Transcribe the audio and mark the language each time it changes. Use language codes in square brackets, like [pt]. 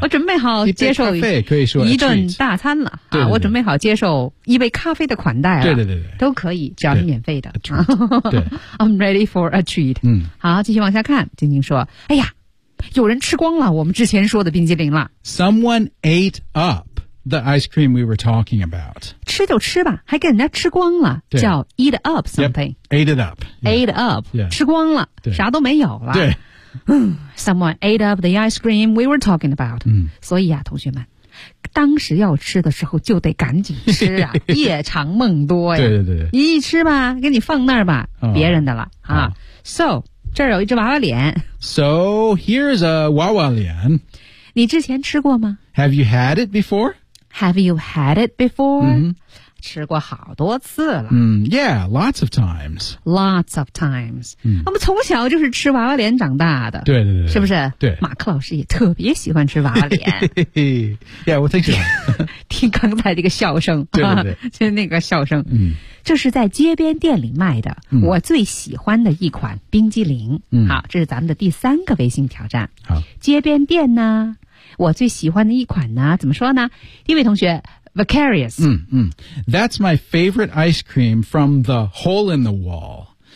[zh] 我准备好接受一顿大餐了。对对对，我准备好接受一杯咖啡的款待了。对对对对，都可以，只要是免费的。对 [en] ，I'm ready for a treat。嗯， [zh] 好，继续往下看。晶晶说：“哎呀，有人吃光了我们之前说的冰激凌了。 [en] ”Someone ate up the ice cream we were talking about。 [zh] 吃就吃吧，还给人家吃光了，叫 eat up something。 [en] Yep, ate it up、 yeah.。 Ate up、 yeah.。 [zh] 吃光了，啥都没有了。对。 [en] Someone ate up the ice cream we were talking about。嗯， [zh] 所以啊，同学们。当时要吃的时候就得赶紧吃啊，夜长梦多呀。对对对，你一吃吧，给你放那儿吧、别人的了、So 这儿有一只娃娃脸。 [en] So here's a 娃娃脸。 [zh] 你之前吃过吗 [en] ？Have you had it before? Have you had it before?、 Mm-hmm. [zh] 吃过好多次了。 [en] Yeah, lots of times. Lots of times.、嗯、 [zh] 我们从小就是吃娃娃脸长大的。对对 对是不是？对。马克老师也特别喜欢吃娃娃脸。 Yeah, 我挺喜欢。听刚才这个笑声。对对对。就是那个笑声。嗯。这是在街边店里卖的、嗯、我最喜欢的一款冰激凌。嗯。好，这是咱们的第三个微信挑战。好。街边店呢，我最喜欢的一款呢，怎么说呢？一位同学Vicarious. [en] That's my favorite ice cream from the hole in the wall.